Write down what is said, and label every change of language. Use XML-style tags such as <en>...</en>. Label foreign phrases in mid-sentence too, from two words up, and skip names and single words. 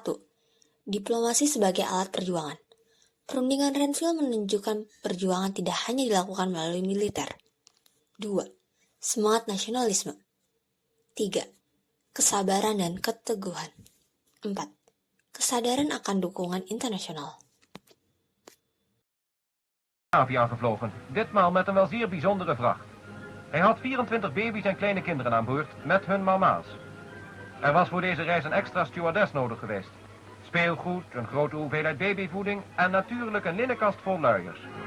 <id>Diplomasi sebagai alat perjuangan. Perundingan Renville menunjukkan perjuangan tidak hanya dilakukan melalui militer. 2. Semangat nasionalisme. 3. Kesabaran dan keteguhan. 4. kesadaran akan dukungan internasional.</id> <nl>Batavia gevlogen, ditmaal met een wel zeer bijzondere vracht. Hij had 24 baby's en kleine kinderen aan boord, met hun mama's. Er was voor deze reis een extra stewardess nodig geweest. Speelgoed, een grote hoeveelheid babyvoeding en natuurlijk een linnenkast vol luiers.</nl>